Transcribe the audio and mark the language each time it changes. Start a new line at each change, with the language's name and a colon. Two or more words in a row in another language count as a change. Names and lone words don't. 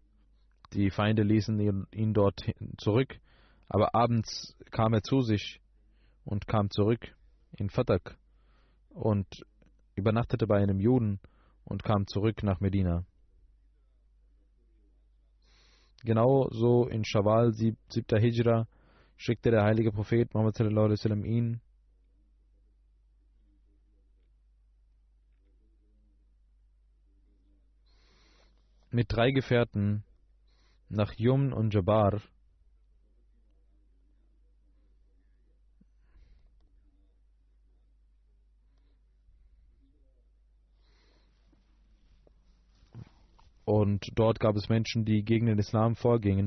German: Die Feinde ließen ihn dort zurück, aber abends kam er zu sich und kam zurück in Fatak und übernachtete bei einem Juden und kam zurück nach Medina. Genauso in Shawwal, 7. Hijra, schickte der heilige Prophet Muhammad
Arabic: صلى الله عليه وسلم
German: ihn mit 3 Gefährten nach Yumn und Jabar. Und dort gab es Menschen, die gegen den Islam vorgingen.